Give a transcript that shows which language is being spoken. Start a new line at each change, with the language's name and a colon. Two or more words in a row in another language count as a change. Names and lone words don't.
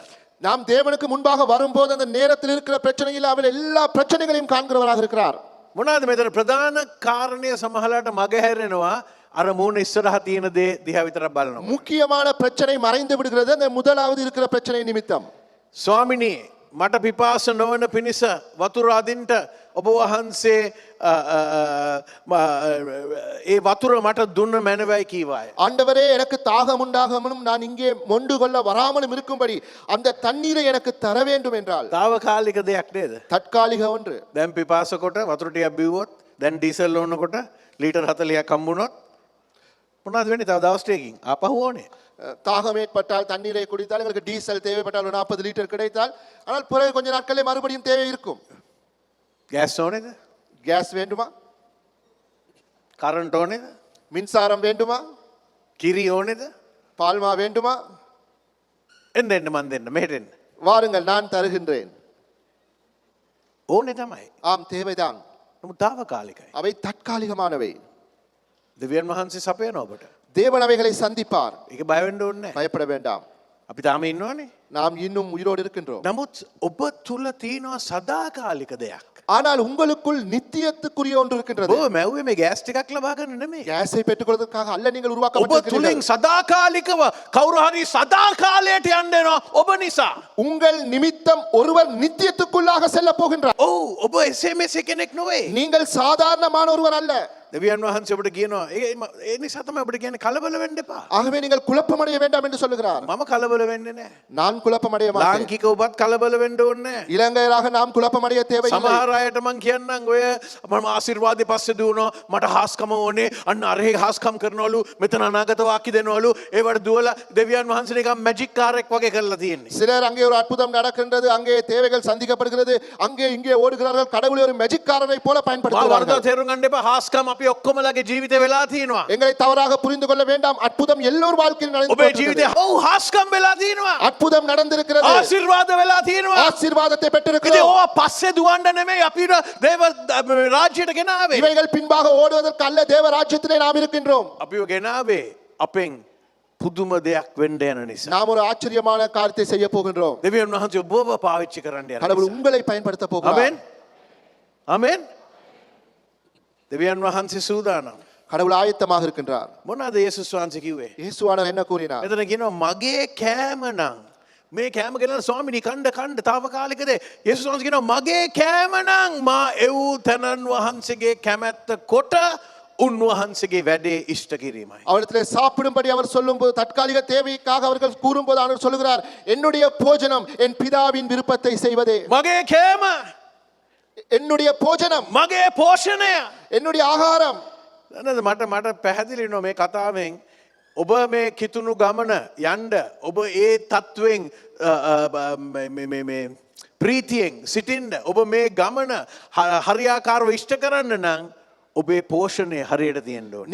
Tamil: நாம் தேவனுக்கு முன்பாக வரும்போது அந்த நேரத்தில் இருக்கிற பிரச்சனையில் அவர் எல்லா பிரச்சனைகளையும் காண்கிறவராக இருக்கிறார்.
Sinhala: මොනවාද මෙතන ප්‍රධාන කාරණය සමහරලාට මගහැරෙනවා අර මූණ ඉස්සරහ තියෙන දේ දිහා විතරක් බලනවා.
Tamil: முக்கியமான பிரச்சனை மறைந்து விடுகிறது அந்த முதலாவது இருக்கிற பிரச்சனை நிமித்தம்.
Sinhala: ස්වාමිනී මට පිපාස නොවන පිණිස වතුර අදින්ට ඔබ වහන්සේ ඒ වතුර මට දුන්න මැනවයි කීවාය.
Tamil: ஆண்டவரே எனக்கு தாகம் உண்டாகாமலும் நான் இங்கே மொண்டு கொள்ள வராமலும் இருக்கும்படி அந்த தண்ணீரை எனக்கு தர வேண்டும் என்றால்
Sinhala: තාවකාලික දෙයක් නේද?
Tamil: தற்காலிக ஒன்று.
Sinhala: දැන් පිපාස කොට වතුර ටිකක් බිව්වොත් දැන් ඩීසල් ඕනකොට ලීටර් 40ක් හම්බුනොත් මොනවද වෙන්නේ? තව දවස් ටිකකින් ආපහු ඕනේ.
Tamil: தாகம் ஏற்பட்டால் தண்ணீரை குடித்தால் எங்களுக்கு டீசல் தேவைப்பட்டால் 40 லிட்டர் கிடைத்தால் ஆனால் பிறகு கொஞ்ச நாட்களே மறுபடியும் தேவை இருக்கும்.
Sinhala: ගෑස් ඕනේද?
Tamil: கேஸ் வேண்டுமா?
Sinhala: කරන්ට් ඕනේද?
Tamil: மின்சாரம் வேண்டுமா?
Sinhala: කිරි ඕනේද?
Tamil: பால்மா வேண்டுமா?
Sinhala: එන්න එන්න මන් දෙන්න මෙහෙට එන්න.
Tamil: வாருங்கள் நான் தருகின்றேன்.
Sinhala: ඕනේ තමයි.
Tamil: ஆம் தேவைதான்.
Sinhala: නමුත් තාවකාලිකයි.
Tamil: அவை தற்காலிகமானவை.
Sinhala: දෙවියන් වහන්සේ සපයනවා ඔබට.
Tamil: தேவன் அவைகளை சந்திப்பார்.
Sinhala: ඒක බය වෙන්න ඕනේ නැහැ.
Tamil: பயப்பட வேண்டாம்.
Sinhala: අපි තාම ඉන්නවනේ.
Tamil: நாம் இன்னும் உயிரோடு இருக்கின்றோம்.
Sinhala: නමුත් ඔබ තුල තියෙනවා සදාකාලික දෙයක්.
Tamil: ஆனால் உங்களுக்குள் நித்தியத்துக்குரிய ஒன்று இருக்கின்றது.
Sinhala: ඔබ මැව්වේ මේ ගෑස් ටිකක් ලබා ගන්න නෙමෙයි.
Tamil: கேஸை பெற்றுக்கொள்வதற்காக அல்ல நீங்கள்
Sinhala: ඔබ
Tamil: உருவாக்கப்பட்டிருக்கிறீர்கள்.
Sinhala: තුලින් සදාකාලිකව කවුරු හරි සදාකාලයට යන්න එනවා ඔබ නිසා.
Tamil: உங்கள் நிமித்தம் ஒருவர் நித்தியத்துக்குள்ளாக செல்ல போகின்றார்.
Sinhala: ඔව් ඔබ එසේ මෙසේ කෙනෙක් නොවේ.
Tamil: நீங்கள் சாதாரணமான ஒருவர் அல்ல.
Sinhala: දෙවියන් වහන්සේ ඔබට කියනවා ඒ නිසා තමයි ඔබට කියන්නේ කලබල වෙන්න එපා.
Tamil: ஆகவே நீங்கள் குழப்பமடைய வேண்டாம் என்று சொல்லுகிறார்.
Sinhala: මම කලබල වෙන්නේ නැහැ.
Tamil: நான் குழப்பமடைய மாட்டேன்.
Sinhala: ලාංකික ඔබත් කලබල වෙන්න ඕනේ නැහැ.
Tamil: இலங்கையராக நாம் குழப்பமடைய தேவையில்லை.
Sinhala: සමහර අයට මං කියන්නම් ඔය මම ආශිර්වාදේ පස්සේ දුවනවා මට හාස්කම ඕනේ අන්න අරහේ හාස්කම් කරනවලු මෙතන අනාගත වාක්‍ය දෙනවලු ඒවට දුවලා දෙවියන් වහන්සේ නිකන් මැජික් කාරෙක් වගේ කරලා තියෙන්නේ.
Tamil: சிலர் அங்கே ஒரு அற்புதம் நடக்கின்றது அங்கே தேவைகள் சந்திக்கப்படுகிறது அங்கே இங்கே ஓடுகிறார்கள் கடவுளை ஒரு மேஜிக்காரரை போல
Sinhala: වරද
Tamil: பயன்படுத்துகிறார்கள்.
Sinhala: තේරුම් ගන්න එපා හාස්කම් අපි ඔක්කොමලගේ ජීවිතේ වෙලා තියෙනවා.
Tamil: எங்களை தவறாக புரிந்து கொள்ள வேண்டாம். அற்புதம் எல்லோர் வாழ்க்கையில் நடந்து
Sinhala: ඔබේ ජීවිතේ ඔව් හාස්කම් වෙලා තියෙනවා.
Tamil: அற்புதம் நடந்திருக்கிறது.
Sinhala: ආශිර්වාද වෙලා තියෙනවා.
Tamil: ஆசீர்வாதத்தை
Sinhala: ඉතින්
Tamil: பெற்றிருக்கிறோம்.
Sinhala: ඕවා පස්සේ දුවන්න නෙමෙයි අපිට දේව රාජ්‍යයට ගෙනාවේ.
Tamil: இவைகள் பின்பாக ஓடுவதற்கு அல்ல தேவ ராஜ்யத்திலே நாம் இருக்கின்றோம்.
Sinhala: අපිව ගෙනාවේ අපෙන් පුදුම දෙයක් වෙන්න යන නිසා.
Tamil: நாம் ஒரு ஆச்சரியமான காரியத்தை செய்ய போகின்றோம்.
Sinhala: දෙවියන් වහන්සේ ඔබව පාවිච්චි කරන්න යන
Tamil: கடவுள்
Sinhala: නිසා.
Tamil: உங்களை பயன்படுத்த போகிறார்.
Sinhala: ආමෙන්. ආමෙන්. දෙවියන් වහන්සේ සූදානම්.
Tamil: கடவுள் ආයත්තமாக இருக்கின்றார்.
Sinhala: මොනවාද යේසුස් වහන්සේ කිව්වේ?
Tamil: இயேசுவானவர் என்ன கூறினார்?
Sinhala: එතන කියනවා මගේ කෑම නම් මේ කෑම ගෙනලා ස්වාමිනී කණ්ඩ තාවකාලිකද යේසුස් වහන්සේ කියනවා මගේ කෑම නම් මා එව් තනන් වහන්සේගේ කැමැත්ත කොට උන්වහන්සේගේ වැඩේ ඉෂ්ට කිරීමයි.
Tamil: அவரிடத்திலே சாப்பிடும்படி அவர் சொல்லும்போது தற்காலிக தேவைக்காக அவர்கள் கூறும்போது அவர் சொல்லுகிறார் என்னுடைய போஜனம் என் பிதாவின் விருப்பத்தை செய்வதே.
Sinhala: මගේ කෑම
Tamil: என்னுடைய போஜனம்
Sinhala: මගේ පෝෂණය
Tamil: என்னுடைய ආහාரம்.
Sinhala: නේද මට පැහැදිලි වෙනවා මේ කතාවෙන් ඔබ මේ කිතුණු ගමන යන්න ඔබ ඒ තත්වෙන් මේ ප්‍රීතියෙන් සිටින්න ඔබ මේ ගමන හරියාකාරව ඉෂ්ට කරන්න නම් ඔබේ පෝෂණය හරියට තියෙන්න ඕනේ.